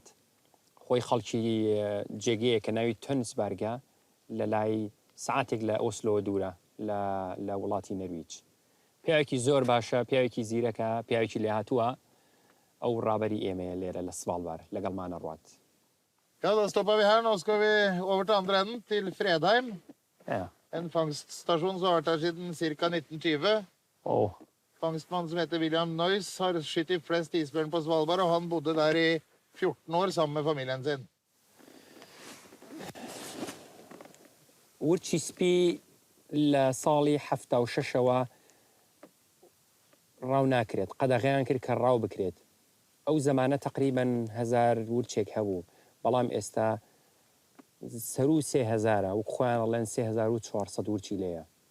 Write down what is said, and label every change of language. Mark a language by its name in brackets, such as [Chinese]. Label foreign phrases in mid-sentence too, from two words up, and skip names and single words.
[Central Kurdish] خۆی خەڵکی جێگەیە کە ناوی تۆنسبەرگە لە لای سعاتێک لە ئۆسلۆ دوورە لە وڵاتی نەرویج. پیاوێکی زۆر باشە، پیاوێکی زیرەکە، پیاوێکی لێهاتووە، ئەو ڕابەری ئێمەیە لێرە لە سڤالبار لەگەڵمانە ڕوات. [Norwegian] Ja, da stopper vi her. Nå skal vi over til andre enden, til Fredheim. Ja. En fangststasjon som har vært her siden ca. 1920. Oh. Fangstmannen som heter William Noyes har skutt flest isbjørn på Svalbard, og han bodde der i 14 år sammen med familien sin. [Central Kurdish] ورچی سپی لە ساڵی 76ەوە ڕاو ناکرێت، قەدەغیان کرد کە ڕاو بکرێت. ئەو زەمانە تقریباً 1000 ورچێک هەبوو، بەڵام ئێستا سەر و 3000 و خۆیان ئەڵێن 3400 ورچی لێیە.